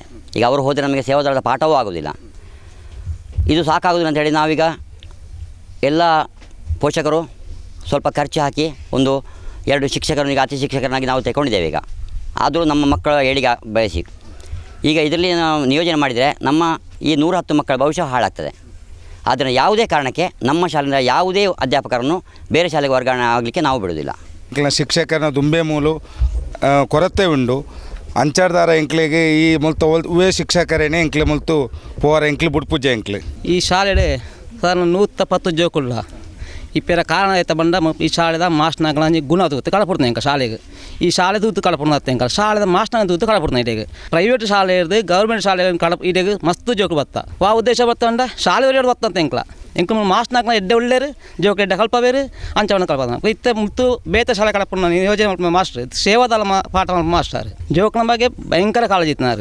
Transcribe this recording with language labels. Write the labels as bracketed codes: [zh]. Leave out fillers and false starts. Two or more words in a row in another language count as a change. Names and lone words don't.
[kn] ಈಗ ಅವರು ಹೋದರೆ ನಮಗೆ ಸೇವಾದಳದ ಪಾಠವೂ ಆಗೋದಿಲ್ಲ. ಇದು ಸಾಕಾಗೋದಿಲ್ಲ ಅಂತೇಳಿ ನಾವೀಗ ಎಲ್ಲ ಪೋಷಕರು ಸ್ವಲ್ಪ ಖರ್ಚು ಹಾಕಿ 1-2 ಶಿಕ್ಷಕರನ್ನು ಈಗ ಅತಿ ಶಿಕ್ಷಕರನ್ನಾಗಿ ನಾವು ತೆಗೊಂಡಿದ್ದೇವೆ. ಈಗ ಆದರೂ ನಮ್ಮ ಮಕ್ಕಳ ಏಳಿಗೆ ಬಯಸಿ ಈಗ ಇದರಲ್ಲಿ ನಾವು ನಿಯೋಜನೆ ಮಾಡಿದರೆ ನಮ್ಮ ಈ 110 ಮಕ್ಕಳ ಭವಿಷ್ಯ ಹಾಳಾಗ್ತದೆ. ಆದರೆ ಯಾವುದೇ ಕಾರಣಕ್ಕೆ ನಮ್ಮ ಶಾಲೆಯಿಂದ ಯಾವುದೇ ಅಧ್ಯಾಪಕರನ್ನು ಬೇರೆ ಶಾಲೆಗೆ ವರ್ಗಾವಣೆ ಆಗಲಿಕ್ಕೆ ನಾವು ಬಿಡೋದಿಲ್ಲ. [tcy] ಶಿಕ್ಷಕರ ದುಂಬೆ ಮೂಲು ಕೊರತೆ ಉಂಡು ಅಂಚಾರ್ದಾರ ಎಂಕ್ಲೆಗೆ ಈ ಮುಲ್ತು ಉವೇ ಶಿಕ್ಷಕರೇನೆ ಎಂಕ್ಲೆ ಮುಲ್ತು ಪೋರ ಎಂಕ್ಲೆ ಬುಡ್ಪುಜೆ ಎಂಕ್ಲೆ ಈ ಶಾಲೆ ಸರ್ 110 ಜೋಕುಲ್ಲ ಇಪ್ಪರ ಕಾರಣ ಆಯ್ತಾ ಬಂದ ಈ ಶಾಲೆದ ಮಾಸ್ಟರ್ಗಳ ಗುಣ ತೂತು ಕಳಪಡ್ತಾನೆ ಎಂಕ ಶಾಲೆಗೆ ಈ ಶಾಲೆ ತೂತು ಕಳಪಡ್ತ ಎಂಕ ಶಾಲೆದ ಮಾಸ್ಟರ್ ತೂತು ಕಳಪಡ್ತಾನೆ ಇಡೆಗೆ ಪ್ರೈವೇಟ್ ಶಾಲೆ ಇರ್ದು ಗೌರ್ಮೆಂಟ್ ಶಾಲೆ ಕಳಪ ಇಡೆಗೆ ಮಸ್ತ್ ಜೋಕು ಬತ್ತ ವಾ ಉದ್ದೇಶ ಬರ್ತಂಡ ಶಾಲೆ ಬರ್ತಂತ ಎಂಕ ಮಾಸ್ಟರ್ನ ಎಡ್ಡೆ ಒಳ್ಳೆರು ಜೋಕು ಎಡ್ಡೆ ಕಲ್ಪಬೇರು ಅಂಚವನ್ನ ಕಲ್ಪದ ಇತ್ತೆ ಮುತ್ತು ಬೇತ ಶಾಲೆ ಕಳಪ ಯೋಜನೆ ಮಾಸ್ಟರ್ ಸೇವಾದಳ ಪಾಠ ಮಾಸ್ಟರ್ ಜೋಕನ ಬಗ್ಗೆ ಭಯಂಕರ ಕಾಳಜಿ ಇತ್ತು.